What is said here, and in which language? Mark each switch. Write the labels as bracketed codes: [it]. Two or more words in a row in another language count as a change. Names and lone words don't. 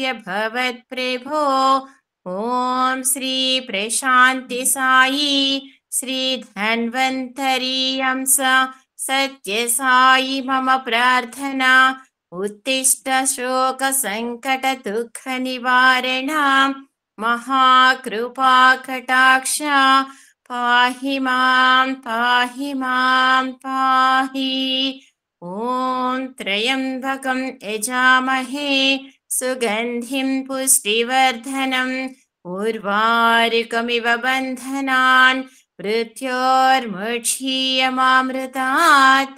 [sa] భవత్ ప్రభో ఓం శ్రీ ప్రశాంతి సాయి శ్రీ ధన్వంతరి అంశ సత్య సాయి మమ ప్రార్థనా ఉత్తిష్ట శోక సంకట దుఃఖ నివారణ महाकृपा कटाक्ष पाहि मां पाहि। ॐ त्र्यम्बकं यजामहे सुगन्धिं पुष्टिवर्धनम् उर्वारुकमिव बन्धनान् मृत्योर्मुक्षीयमामृतात्।